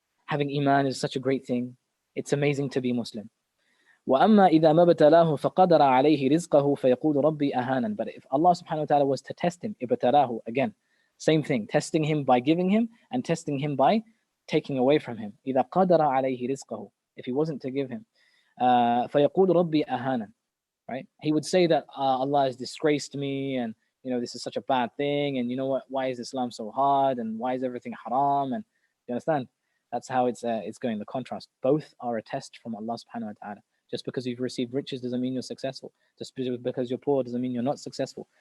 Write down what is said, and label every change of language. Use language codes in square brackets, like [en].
[en] Having iman is such a great thing. It's amazing to be Muslim. [ar] وَأَمَّا إِذَا مَا ابْتَلَاهُ فَقَدَرَ عَلَيْهِ رِزْقَهُ فَيَقُولُ رَبِّي أَهَانًا. [en] But if Allah subhanahu wa ta'ala was to test him, ibtalahu, again, same thing, testing him by giving him and testing him by taking away from him. [ar] إِذَا قَدَرَ عَلَيْهِ رِزْقَهُ, [en] if He wasn't to give him, [ar] فَيَقُولُ رَبِّي أَهَانًا. [en] right? He would say that Allah has disgraced me, and this is such a bad thing, and you know what? Why is Islam so hard, and why is everything haram? And you understand? That's how it's going. The contrast. Both are a test from Allah Subhanahu wa Taala. Just because you've received riches doesn't mean you're successful. Just because you're poor doesn't mean you're not successful.